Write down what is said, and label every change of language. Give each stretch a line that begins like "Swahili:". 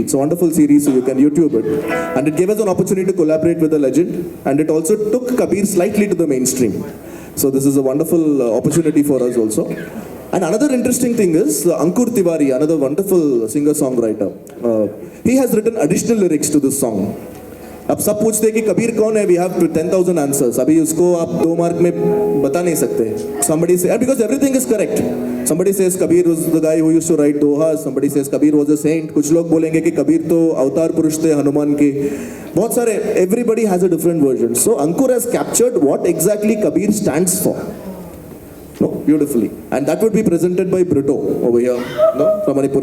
English: It's a wonderful series, so you can YouTube it. And it gave us an opportunity to collaborate with a legend, and it also took Kabir slightly to the mainstream. So this is a wonderful opportunity for us also. And another interesting thing is Ankur Tiwari, another wonderful singer-songwriter. He has written additional lyrics to this song.
Hindi: अब सब पूछते हैं कि कबीर कौन है,
English: we have 10,000 answers,
Hindi: अभी उसको आप 2 मार्क में बता नहीं सकते।
English: somebody say because everything is correct, somebody says Kabir was the guy who used to write dohas, somebody says Kabir was a saint,
Hindi: कुछ लोग बोलेंगे कि कबीर तो अवतार पुरुष थे हनुमान के, बहुत सारे,
English: everybody has a different version. So Ankur has captured what exactly Kabir stands for, no, beautifully, and that would be presented by Brito over here, no, from Manipur.